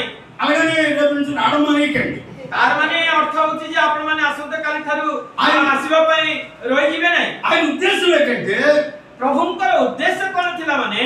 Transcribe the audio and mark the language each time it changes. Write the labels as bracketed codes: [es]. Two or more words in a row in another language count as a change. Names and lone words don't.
[te] అలాగనే రేపు నుంచి రావడమనేకండి। [or] ତାର ମାନେ ଅର୍ଥ ହଉଛି ଯେ ଆପଣ ମାନେ ଆସନ୍ତା କାଲି ଠାରୁ ଆସିବା ପାଇଁ ରହିଯିବେ ନାହିଁ। [te] ఆయన ఉద్దేశం ఏంటంటే [or] ପ୍ରଭୁଙ୍କର ଉଦ୍ଦେଶ୍ୟ କଣ ଥିଲା